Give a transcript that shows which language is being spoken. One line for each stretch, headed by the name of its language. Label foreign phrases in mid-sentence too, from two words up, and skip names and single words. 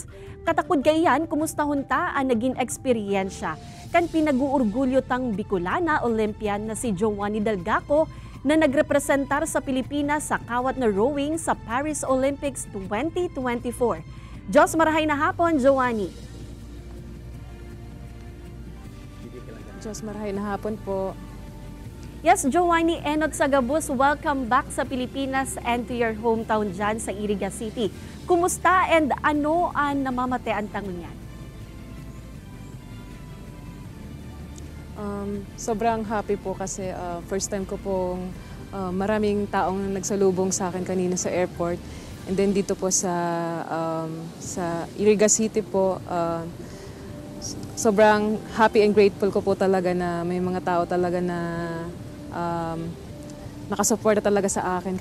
Bikol: Katakod kayan, kumusta hunta ang naging eksperyensya kan pinag-uurgulyo tang Bicolana Olympian na si Joanny Delgaco na nagrepresentar sa Pilipinas sa kawat na rowing sa Paris Olympics 2024. Diyos marahay na hapon, Joanny. Diyos marahay na hapon po. Yes, Joanny, Enot Sagabus,
English: welcome back sa Pilipinas and to your hometown dyan sa Iriga City.
Bikol: Kumusta and ano ang namamatean tangon yan?
Filipino: Sobrang happy po kasi
English: first time
Filipino: ko pong maraming taong nagsalubong sa akin kanina sa airport. And then dito po sa Iriga City po, sobrang
English: happy and grateful
Filipino: ko po talaga na may mga tao talaga na nakasuporta talaga sa akin.